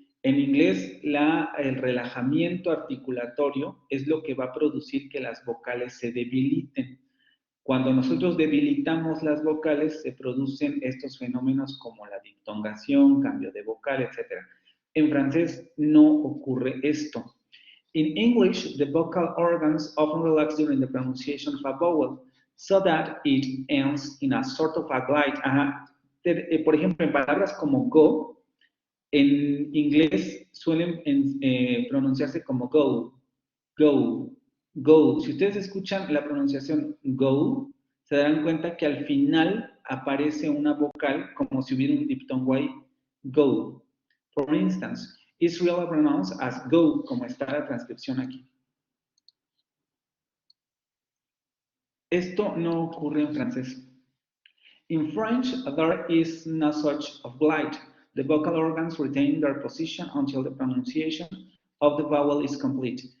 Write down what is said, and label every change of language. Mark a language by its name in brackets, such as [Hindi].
[Spanish] En inglés el relajamiento articulatorio es lo que va a producir que las vocales se debiliten. Cuando nosotros debilitamos las vocales se producen estos fenómenos como la diptongación, cambio de vocal, etc. En francés no ocurre esto. [English] In English, the vocal organs often relax during the pronunciation of a vowel, so that it ends in a sort of a glide. [Spanish] Por ejemplo, en palabras como go, en inglés suelen pronunciarse como go, go, go. Si ustedes escuchan la pronunciación go, se darán cuenta que al final aparece una vocal como si hubiera un diptongo ahí, go. [English] For instance, it's really pronounced as go, [Spanish] como está la transcripción aquí. Esto no ocurre en francés. [English] In French, there is no such of glide. The vocal organs retain their position until the pronunciation of the vowel is complete.